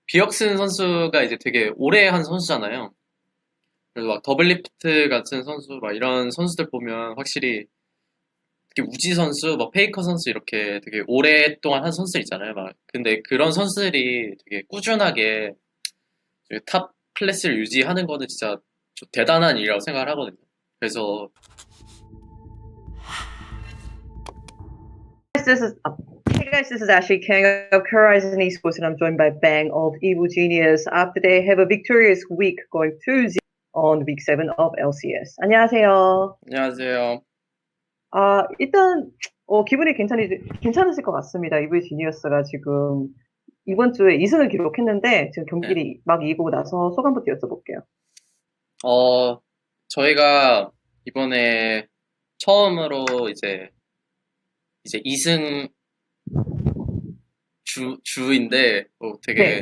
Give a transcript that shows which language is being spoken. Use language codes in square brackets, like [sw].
[ko] 비역슨 선수가 이제 되게 오래 한 선수잖아요. 그래서 막 더블리프트 같은 선수, 막 이런 선수들 보면 확실히 특히 우지 선수, 뭐 페이커 선수 이렇게 되게 오랫동안 한 선수들 있잖아요. 막 근데 그런 선수들이 되게 꾸준하게 탑 클래스를 유지하는 거는 진짜 좀 대단한 일이라고 생각을 하거든요. 그래서 [en] This is Hey guys, this is Ashley King of Horizon Esports, and I'm joined by Bang of Evil Genius after they have a victorious week going 2-0 on week 7 of LCS. [ko] 안녕하세요. 안녕하세요. 일단 기분이 괜찮으실 것 같습니다. 이블 지니어스가 지금 이번 주에 2승을 기록했는데 지금 네. 경기를 막 이기고 나서 소감부터 여쭤볼게요. 저희가 이번에 처음으로 이제 2승 주인데 되게